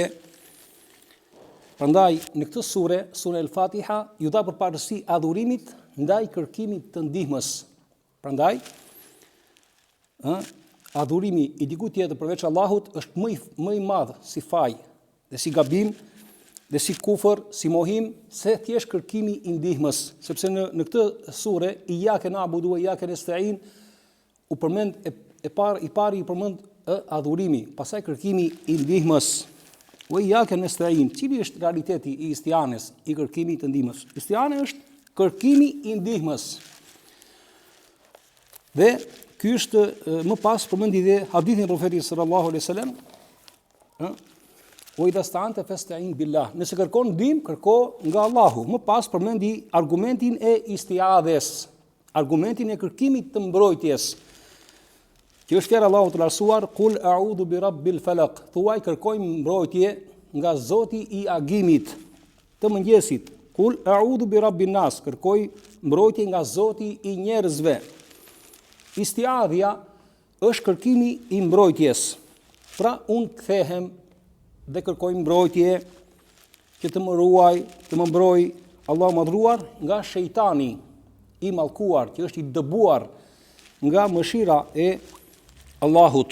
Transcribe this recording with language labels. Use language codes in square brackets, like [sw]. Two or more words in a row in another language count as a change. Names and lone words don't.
[sq] Prandaj në këtë sure El-Fatiha, ju dha përparësi adhurimit ndaj kërkimit të ndihmës. Prandaj adhurimi i dikujt tjetër përveç Allahut është më i madh si faj dhe si gabim dhe si kufër, si mohim, se thjesht kërkimi i ndihmës, sepse në këtë sure [ar] إياك نعبد وإياك نستعين [sq] u përmend i pari i përmend adhurimi, pastaj kërkimi i ndihmës. [ar] وإياك نستعين. [sq] Cili është realiteti i istianes, i kërkimit të ndihmës? Istiane është kërkimi i ndihmës. Dhe ky është më pas përmendi dhe hadithin e profetit [ar] صلى الله عليه وسلم, [sq] o [ar] إذا استعنت فاستعن بالله. [sq] Nëse kërkon ndihmë, kërko nga Allahu. Më pas përmendi argumentin e istiadhes, argumentin e kërkimit të mbrojtjes. Që është fjala Allahu të lartësuar, [ar] "قل أعوذ برب الفلق." [sq] Thuaj kërkoj mbrojtje nga Zoti i agimit të mëngjesit. [ar] "قل أعوذ برب الناس." [sq] Kërkoj mbrojtje nga Zoti i njerëzve. Istiadhja është kërkimi i mbrojtjes. Pra unë kthehem dhe kërkoj mbrojtje që të më ruaj, të më mbroj Allahu madhruar nga shejtani i mallkuar, që është i dëbuar nga mëshira e Allahut.